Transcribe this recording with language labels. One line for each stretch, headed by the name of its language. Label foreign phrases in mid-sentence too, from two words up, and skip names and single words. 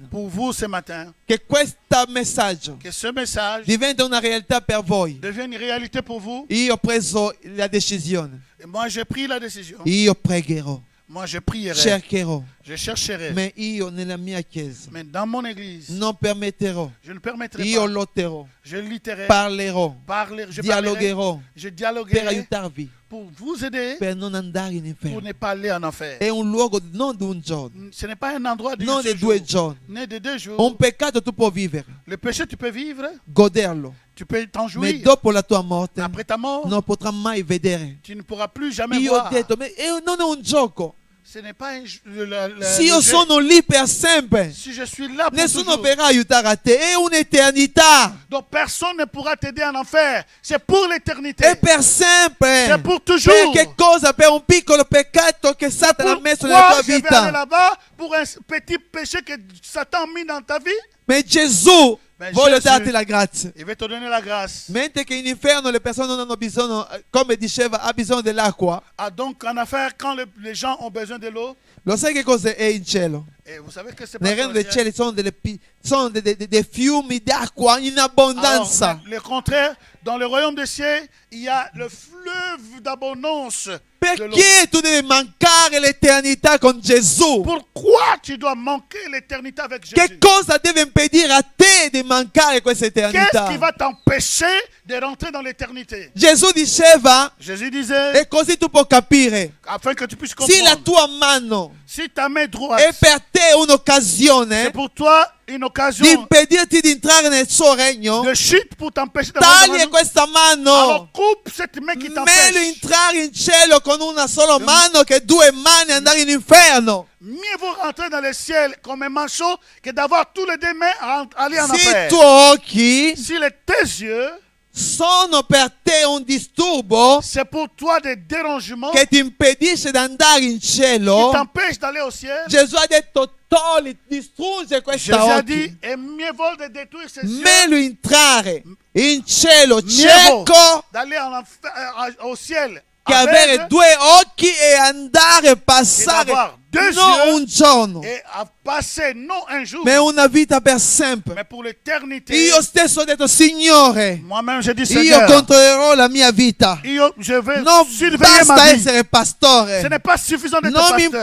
French: Pour vous ce matin,
Italian: Che questo messaggio
French: que ce message
Italian: diventa una realtà per voi.
French: devienne une réalité pour vous.
Italian: Io ho preso la decisione.
French: Et moi, j'ai pris la décision.
Italian: Io pregherò,
French: Moi, je prierai.
Italian: cercherò,
French: Je chercherai.
Italian: ma io nella mia chiesa
French: Mais dans mon église,
Italian: non permetterò,
French: je ne permettrai io pas.
Italian: lotterò, Je lutterai, parlerò, je dialogherò je per dialoguerai aiutarvi,
French: pour vous aider
Italian: per non andare in pour inferno.
French: ne pas aller en enfer.
Italian: È un luogo non di un giorno,
French: Ce n'est pas un endroit de
Italian: non di 2 giorni.
French: né de 2 jours.
Italian: Un peccato tu puoi vivere,
French: Le péché, tu peux vivre, goderlo, tu peux t'en ma jouir.
Italian: dopo la tua morte
French: Après ta mort,
Italian: non potrai mai vedere.
French: tu ne pourras plus jamais
Italian: Io ho voir. detto, ma non è un gioco.
French: Ce n'est pas un
Italian: Se io sono lì per sempre,
French: si je suis là pour nessuno toujours.
Italian: verrà aiutare a te, è un'eternità,
French: Donc personne ne pourra t'aider en enfer. C'est pour l'éternité.
Italian: è per sempre.
French: C'est pour toujours.
Italian: Per che cosa? Per un piccolo peccato che Satana ha messo nella Pourquoi tua
French: je vais aller vita. là-bas pour un petit péché que Satan a mis dans ta vie?
Italian: Ma Gesù Ben, vuole Gesù- darti la grazia.
French: Il va te donner la grâce.
Italian: Mentre che in inferno le persone non hanno bisogno, come diceva, ha bisogno dell'acqua.
French: Ah, donc en affaire, quand les gens ont besoin de l'eau,
Italian: Lo sai che cosa è in cielo?
French: et vous savez que c'est Nel pas
Italian: regno dei cieli sono dei fiumi d'acqua in abbondanza.
French: Alors, le contraire, dans le royaume des cieux, il y a le fleuve d'abondance de l'eau.
Italian: Perché tu devi mancare l'eternità con Gesù?
French: Pourquoi tu dois manquer l'éternité avec Jésus?
Italian: Che cosa deve impedire a te di mancare questa Qu'est-ce eternità?
French: qui va t'empêcher de rentrer dans l'éternité?
Italian: Gesù diceva,
French: Jésus disait,
Italian: e così tu puoi capire,
French: afin que tu puisses
Italian: se la comprendre, tua mano
French: si ta main droite,
Italian: è per te c'est un'occasione
French: pour toi une occasion
Italian: di impedirti di entrare nel suo regno,
French: de chute pour t'empêcher d'avoir
Italian: taglia questa mano.
French: alors coupe cette main qui Meglio t'empêche.
Italian: entrare in cielo con una sola mano che 2 mani e andare in inferno.
French: Mieux vaut rentrer dans le ciel comme un manchot que d'avoir tous les deux mains à aller en Se enfer.
Italian: i tuoi occhi
French: Si tes yeux,
Italian: sono per te un disturbo
French: c'est pour toi des dérangements
Italian: che ti impedisce di andare in qui cielo,
French: t'empêchent d'aller au ciel,
Italian: Gesù ha detto togli, distrugge Jésus questa a occhi.
French: dit, et mieux vaut de détruire ces yeux,
Italian: Meglio entrare in cielo
French: mieux vaut cieco d'aller au ciel
Italian: che avere aveugle 2 occhi e andare a passare
French: d'avoir 2 non yeux
Italian: un giorno,
French: et à passer non un jour,
Italian: ma una vita per sempre.
French: mais pour l'éternité.
Italian: Io stesso ho detto, Signore,
French: Moi-même, je dis, io Seigneur,
Italian: controllerò la mia vita.
French: je vais Non surveiller ma basta vie.
Italian: essere pastore.
French: Ce n'est pas suffisant d'être
Italian: Non mi